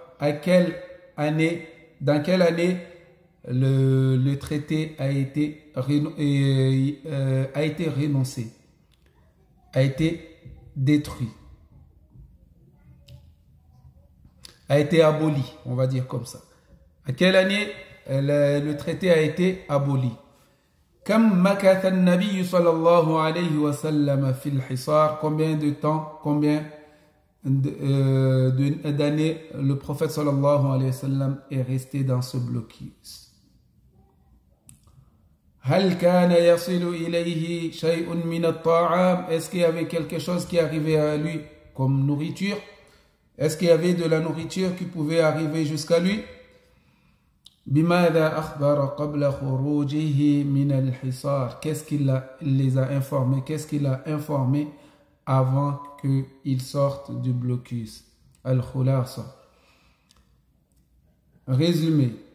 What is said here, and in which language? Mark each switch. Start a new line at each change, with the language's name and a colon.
French: À quelle année, dans quelle année le traité a été renoncé, a été détruit, a été aboli, on va dire comme ça. À quelle année le traité a été aboli?
Arabic: كم مكث النبي صلى الله عليه وسلم في الحصار?
French: Combien de temps, combien d'années le prophète sallallahu alayhi wa sallam est resté dans ce blocus?
Arabic: هل كان يصل إليه شيء من الطعام?
French: Est-ce qu'il y avait quelque chose qui arrivait à lui comme nourriture? Est-ce qu'il y avait de la nourriture qui pouvait arriver jusqu'à lui?
Arabic: بماذا أخبر قبل خروجه من الحصار?
French: Qu'est-ce qu'il les a informés? Qu'est-ce qu'il a informé avant qu'ils sortent du blocus? Al-Khulasa. résumé.